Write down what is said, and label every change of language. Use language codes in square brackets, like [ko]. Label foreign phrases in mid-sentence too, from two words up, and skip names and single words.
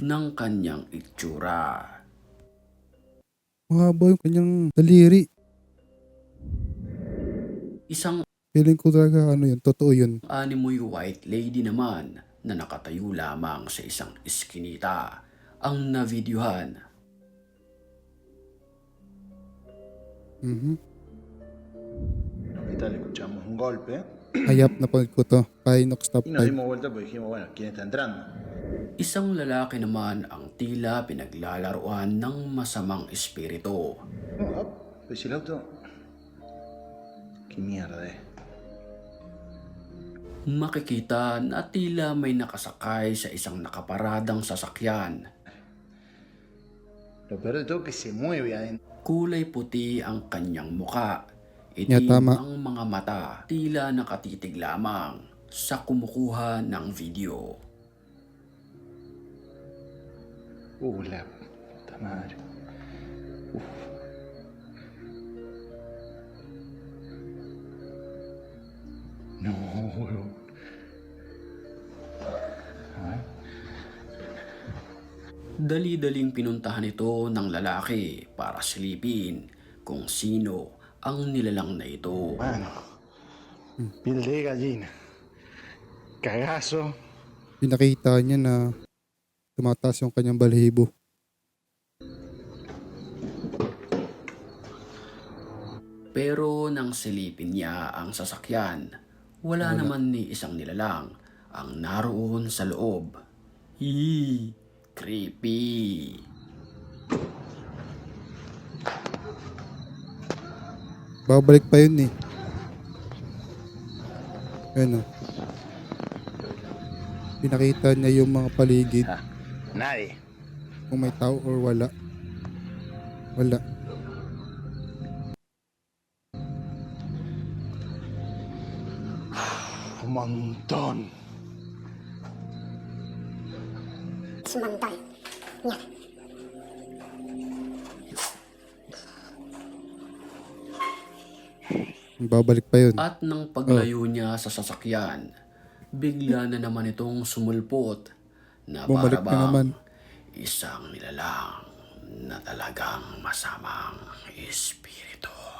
[tl] ng kanyang itsura. Mahaba yung kanyang daliri. Isang Feeling ko talaga, ano yun, totoo yun. animoy [en] white lady [tl] naman na nakatayo lamang sa isang iskinita ang navideohan. Mhm. [es] Y tal, escuchamos un golpe Hayap na pag ko to. Pinox Top y nos 5. dimos vuelta porque dijimos, bueno, ¿quién está entrando? [tl] Isang lalaki naman ang tila pinaglalaroan ng masamang espiritu. [es] No, pues el auto. ¿Qué mierda es? [tl] Makikita na tila may nakasakay sa isang nakaparadang sasakyan. [es] Lo peor de todo es que se mueve adentro. [tl] Kulay puti ang kanyang muka. [en] Yeah, [tl] Itim tama. ang mga mata, tila nakatitig lamang sa kumukuha ng video. [es] La puta madre. Uf. No, boludo. A ver. [tl] Dali-daling pinuntahan ito ng lalaki para silipin kung sino ang nilalang na ito. [es] Mano. Piel de gallina. Cagazo. [tl] Pinakita niya na tumataas yung kanyang balahibo. Pero nang silipin niya ang sasakyan, wala naman ni isang nilalang ang naroon sa loob. [en] Creepy. [tl] Babalik pa yun eh. Ano? Pinakita niya yung mga paligid. [es] Nadie. [tl] Kung may tao or wala. Wala. [es] Un montón. Es un montón. Mira. [tl] Babalik pa yun. At nang paglayo niya sa sasakyan, bigla na naman itong sumulpot na Bumalik na naman. isang nilalang na talagang masamang espiritu.